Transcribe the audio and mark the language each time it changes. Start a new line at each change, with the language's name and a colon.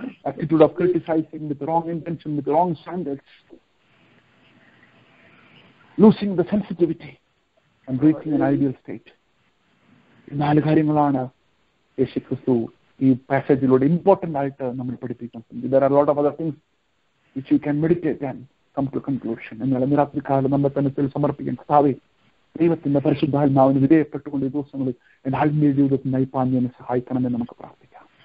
English: Attitude of criticizing with wrong intention, with wrong standards, losing the sensitivity and reaching an ideal state.
Malayalam: ഈ 4 കാര്യങ്ങളാണ് യേശുക്രിസ്തു ഈ പാസേജിലൂടെ important ആയിട്ട് നമ്മൾ പഠിപ്പിക്കുന്നത്.
English: There are a lot of other things which you can meditate and come to conclusion.
Malayalam: എന്നാൽ ഇന്ന് രാത്രി കാലം നമ്മൾ തന്നെ സമർപ്പിക്കാൻ, കർത്താവേ, ദൈവത്തിന്റെ പരിശുദ്ധാത്മാവിന് വിധേയപ്പെട്ടുകൊണ്ട് ഈ ദിവസങ്ങളിൽ എന്റെ ആത്മീയ ജീവിതത്തിൽ നയിപ്പാൻ എന്നെ സഹായിക്കണമെന്ന് നമുക്ക് പ്രാർത്ഥിക്കാം.